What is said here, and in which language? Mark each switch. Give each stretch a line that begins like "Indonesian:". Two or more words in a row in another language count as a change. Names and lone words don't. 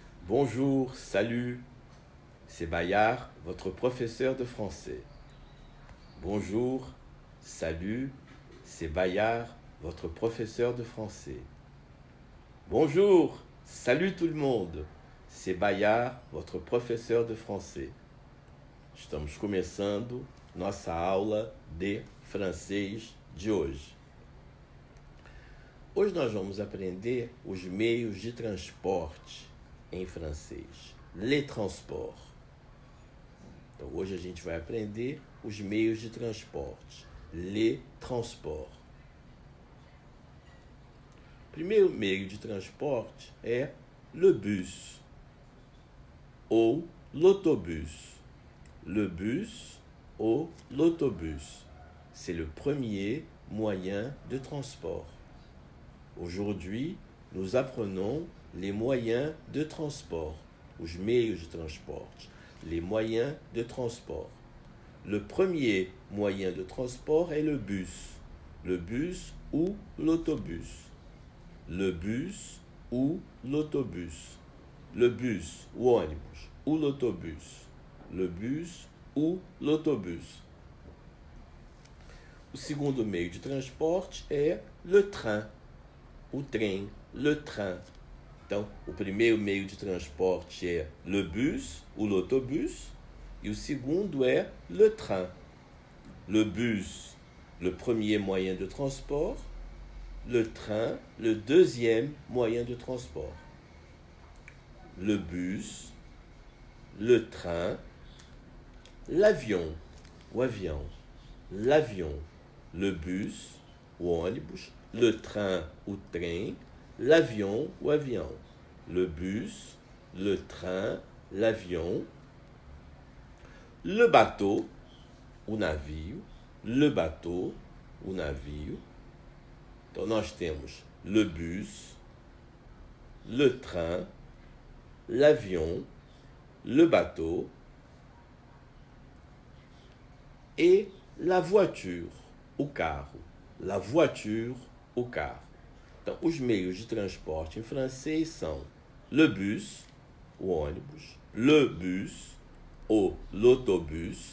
French: Bonjour, salut, c'est Bayard, votre professeur de français. Bonjour, salut, c'est Bayard, votre professeur de français. Bonjour, salut tout le monde, c'est Bayard, votre professeur de français.
Portuguese: Estamos começando nossa aula de francês de hoje. Hoje nós vamos aprender os meios de transporte em francês.
French: Les transports.
Portuguese: Então hoje a gente vai aprender os meios de transporte.
French: Les transports.
Portuguese: O primeiro meio de transporte é
French: le bus ou l'autobus. Le bus ou l'autobus. C'est le premier moyen de transport. Aujourd'hui, nous apprenons les moyens de transport,
Portuguese: os meios de transporte,
French: les moyens de transport. Le premier moyen de transport est le bus ou l'autobus. Le bus ou l'autobus. Le bus,
Portuguese: o ônibus,
French: ou l'autobus. Le bus ou l'autobus.
Portuguese: O segundo meio de transporte é
French: le train,
Portuguese: o trem,
French: le train.
Portuguese: Então, o primeiro meio de transporte é
French: le bus ou l'autobus
Portuguese: e o segundo é
French: le train. Le bus, le premier moyen de transport, le train, le deuxième moyen de transport. Le bus, le train, l'avion,
Portuguese: o avião,
French: l'avion, le bus,
Portuguese: o ônibus,
French: le train,
Portuguese: o trem, l'avion, o avião.
French: Le bus, le train, l'avion. Le bateau,
Portuguese: o navio.
French: Le bateau,
Portuguese: o navio. Então, nós temos
French: le bus, le train, l'avion, le bateau et la voiture,
Portuguese: o carro.
French: La voiture,
Portuguese: o carro. Então, os meios de transporte em francês são
French: le bus,
Portuguese: o ônibus,
French: le bus ou l'autobus.